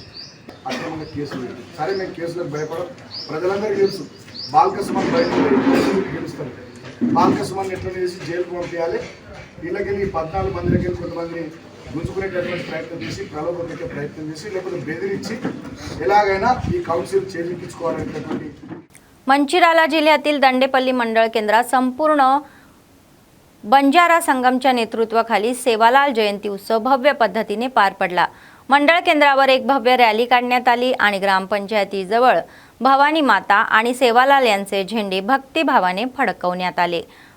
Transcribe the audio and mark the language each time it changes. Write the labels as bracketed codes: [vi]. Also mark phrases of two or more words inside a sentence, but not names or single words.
[te] అట్లా మన కేసులు పెట్టి సరే మేము కేసులకు భయపడం, ప్రజలందరికీ తెలుసు బాల్క సుమన్ బయటకు గెలుస్తారు। బాల్క సుమన్ ఎట్లా చేసి జైలుకు పంపించాలి, వీళ్ళకెళ్ళి 14 మందికి వెళ్ళి కొంతమంది గుంజుకునేటటువంటి ప్రయత్నం చేసి ప్రలోభం పెట్టే ప్రయత్నం చేసి లేకపోతే బెదిరించి ఎలాగైనా ఈ కౌన్సిల్ చేజిక్కించుకోవాలనేటటువంటి। [mr] मंचिराला जिल्ह्यातील दंडेपल्ली मंडळ केंद्रात संपूर्ण बंजारा संगमच्या नेतृत्वाखाली सेवालाल जयंती उत्सव भव्य पद्धतीने पार पडला। मंडळ केंद्रावर एक भव्य रॅली काढण्यात आली आणि ग्रामपंचायतीजवळ भवानी माता आणि सेवालाल यांचे झेंडे भक्तिभावाने फडकवण्यात आले।